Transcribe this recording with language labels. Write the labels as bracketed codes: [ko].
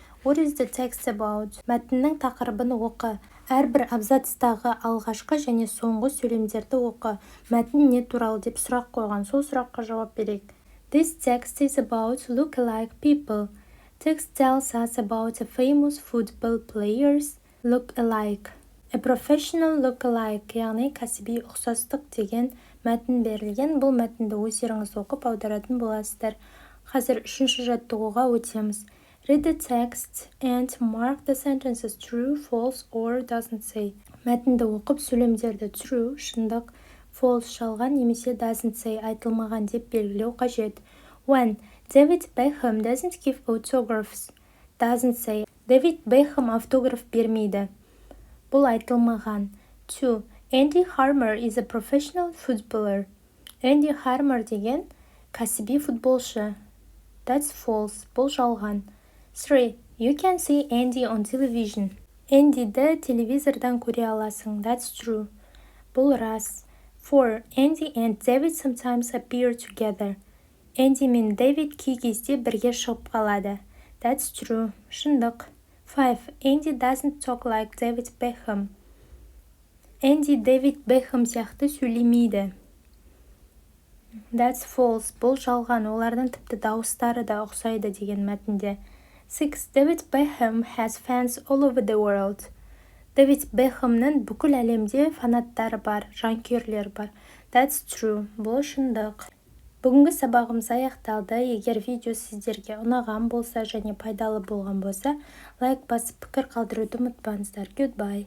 [en] What is the text about? [kk] Мәтіннің тақырыбын оқы. Әрбір абзацтағы алғашқы және соңғы сөйлемдерді оқы. Мәтін не туралы деп сұрақ қойған. Сол сұраққа жауап берейік. [en] This text is about look-alike people. Text tells us about a famous football players look-alike. A professional look-alike, [kk] яғни кәсіби ұқсастық деген мәтін берілген. Бұл мәтінді өздеріңіз оқып аударатын боласыздар. Қазір үшінші жаттығуға өтеміз. [en] Read the text and mark the sentences true, false, or doesn't say. [kk] Мәтінді оқып сөйлемдерді true, шындық, false, жалған немесе doesn't say, айтылмаған деп белгілеу қажет. [en] When David Beckham doesn't give autographs, doesn't say. [kk] David Beckham автограф бермейді. Бұл айтылмаған. 2. [en] Andy Harmer is a professional footballer. [kk] Andy Harmer деген кәсіби футболшы. [en] That's false. [kk] Бұл жалған. [en] 3. You can see Andy on television. [kk] Andyді телевизордан көре аласың. [en] That's true. [kk] Бұл рас. [en] 4. Andy and David sometimes appear together. [kk] Andy мен David кей кезде бірге шығып қалады. [en] That's true. [kk] Шындық. [en] 5. Andy doesn't talk like David Beckham. [kk] Andy David Beckham сияқты сөйлемейді. [en] That's false. [kk] Бұл жалған. Олардың тіпті дауыстары да ұқсайды деген мәтінде. 6. [en] David Beckham has fans all over the world. [kk] David Beckhamның бүкіл әлемде фанаттары бар, жанкүйерлер бар. [en] That's true. [kk] Бұл шындық. Бүгінгі сабағымыз аяқталды. Егер видео сіздерге ұнаған болса және пайдалы болған болса, лайк басып пікір қалдыруды ұмытпаңыздар. [en] Goodbye.